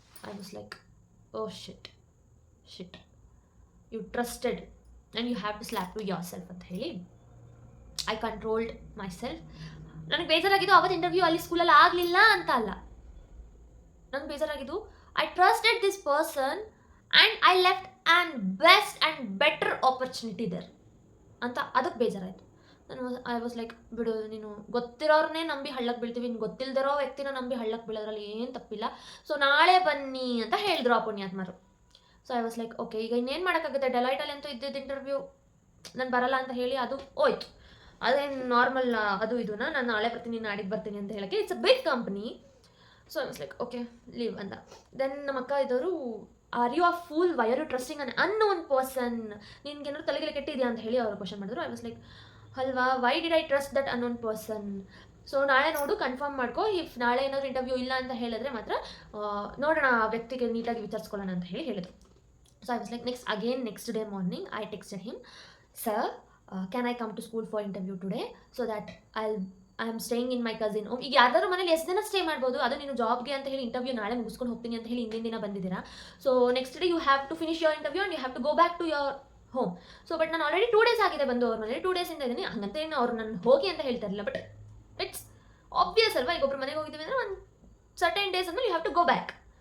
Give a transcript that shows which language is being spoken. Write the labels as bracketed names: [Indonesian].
[English] I was like, oh shit, you trusted and you have to slap to yourself [Kannada] ಅಂತ ಹೇಳಿ. [English] I controlled myself. [Kannada] ನನಗೆ ಬೇಜಾರಾಗಿದ್ದು ಅವತ್ತು interview ಅಲ್ಲಿ ಸ್ಕೂಲಲ್ಲಿ ಆಗಲಿಲ್ಲ ಅಂತ ಅಲ್ಲ, ನನಗೆ ಬೇಜಾರಾಗಿದ್ದು [English] I trusted this person and I left and best and better opportunity there [Kannada] ಅಂತ, ಅದಕ್ಕೆ ಬೇಜಾರಾಯಿತು. [English] I was like, [Kannada] ಬಿಡು, ನೀನು ಗೊತ್ತಿರೋರನ್ನೇ ನಂಬಿ ಹಳ್ಳಕ್ಕೆ ಬೀಳ್ತೀವಿ, ಇನ್ನು ಗೊತ್ತಿಲ್ಲದಿರೋ ವ್ಯಕ್ತಿನ ನಂಬಿ ಹಳ್ಳಕ್ಕೆ ಬೀಳೋದ್ರಲ್ಲಿ ಏನು ತಪ್ಪಿಲ್ಲ, ಸೊ ನಾಳೆ ಬನ್ನಿ ಅಂತ ಹೇಳಿದ್ರು ಆ ಪುಣ್ಯಾತ್ಮರು. [English] so I was like, okay, [Kannada] ಈಗ ಇನ್ನೇನು ಮಾಡೋಕ್ಕಾಗುತ್ತೆ, ಡೆಲೈಟಲ್ಲಿ ಅಂತೂ ಇದ್ದಿದ್ದು ಇಂಟರ್ವ್ಯೂ, ನಾನು ಬರಲ್ಲ ಅಂತ ಹೇಳಿ ಅದು ಹೋಯ್ತು. ಅದೇನು ನಾರ್ಮಲ್ ಅದು ಇದನ್ನ ನಾನು ನಾಳೆ ಬರ್ತೀನಿ ನಾಡಿದ್ದು ಬರ್ತೀನಿ ಅಂತ ಹೇಳೋಕ್ಕೆ, [English] It's a big company. So I was like, okay leave ಅಂತ. Then [Kannada] ನಮ್ಮ ಅಕ್ಕ ಇದ್ದವರು, [English] are you a fool, why are you trusting an unknown person, [Kannada] ನಿನ್ಗೇನಾದ್ರು ತಲೆಗೆಲೆ ಕೆಟ್ಟಿದೆಯಾ ಅಂತ ಹೇಳಿ ಅವರು ಕ್ವಶನ್ ಮಾಡಿದ್ರು. [English] I was like, ಅಲ್ವಾ, why did I trust that unknown person? [Kannada] So ನಾಳೆ ನೋಡು, ಕನ್ಫರ್ಮ್ ಮಾಡ್ಕೊ, ಇಫ್ ನಾಳೆ ಏನಾದರೂ ಇಂಟರ್ವ್ಯೂ ಇಲ್ಲ ಅಂತ ಹೇಳಿದ್ರೆ ಮಾತ್ರ ನೋಡೋಣ, ಆ ವ್ಯಕ್ತಿಗೆ ನೀಟಾಗಿ ವಿಚಾರಿಸ್ಕೊಳ್ಳೋಣ ಅಂತ ಹೇಳಿದ್ರು. [English] So I was like, next day morning I texted him, sir can I come to school for interview today so that I am staying in my cousin home. [Kannada] ಈಗ ಯಾರ್ದಾದ್ರು ಮನೇಲಿ ಎಷ್ಟು ದಿನ ಸ್ಟೇ ಮಾಡ್ಬೋದು, ಅದು ನೀನು ಜಾಬ್ಗೆ ಅಂತ ಹೇಳಿ ಇಂಟರ್ವ್ಯೂ ನಾಳೆ ಮುಗಿಸ್ಕೊಂಡು ಹೋಗ್ತೀನಿ ಅಂತ ಹೇಳಿ ಹಿಂದಿನ ದಿನ ಬಂದಿದ್ದೀರಾ. [English] So next day you have to finish your interview and you have to go back to your home. [Kannada] So but ನಾನು ಆಲ್ರೆಡಿ 2 days ಆಗಿದೆ ಬಂದು ಅವ್ರ ಮನೇಲಿ, 2 days ಇಂದ ಇದ್ದೀನಿ, ಹಂಗಂತ ಏನು ಅವ್ರು ನಾನು ಹೋಗಿ ಅಂತ ಹೇಳ್ತಾ ಇರಲಿಲ್ಲ. [English] but it's obvious [Kannada] ಅಲ್ವಾ, ಈಗ ಒಬ್ಬರು ಮನೆಗೆ ಹೋಗಿದ್ದೀವಿ ಅಂದರೆ ಒಂದು ಸರ್ಟೈನ್ ಡೇಸ್ ಅಂದರೆ [English] You have to go back.